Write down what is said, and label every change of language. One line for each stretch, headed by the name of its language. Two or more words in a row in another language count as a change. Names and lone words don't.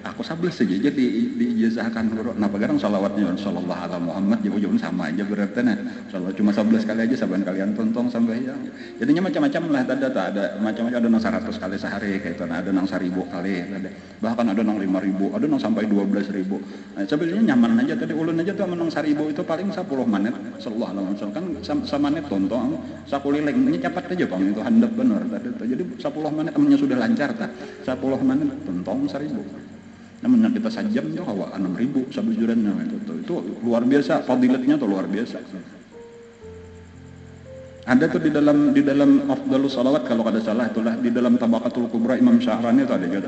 Banjar: aku 11 saja diijazahkan guru. Nah pagarang salawatnya
Arabic: صلى الله على محمد
Banjar: jauh-jauh sama aja berarti nah. Salawat cuma 11 kali aja saban kalian tontong sampai yang. Jadinya macam-macam lah ada macam-macam ada nang 100 kali sehari kayak itu, ada nang 1000 kali ada. Bahkan ada nang 5000, ada nang sampai 12000. Nah, sebenarnya nyaman aja tadi ulun aja tuh menang 1000 itu paling 10 menit
Arabic: صلى الله عليه وسلم
Banjar: kan sama menit tontong sakuliling ini cepat aja Bang itu handap benar tadi. Jadi 10 menit namanya sudah lancar tah. 10 menit tontong 1000. Namanya kita sajam tuh kawa 6000 sabujurannya itu luar biasa fadilatnya tuh luar biasa. Ada tuh di dalam afdhalus salawat kalau kada salah itulah di dalam Tabaqatul Kubra Imam Syahrani itu ada juga.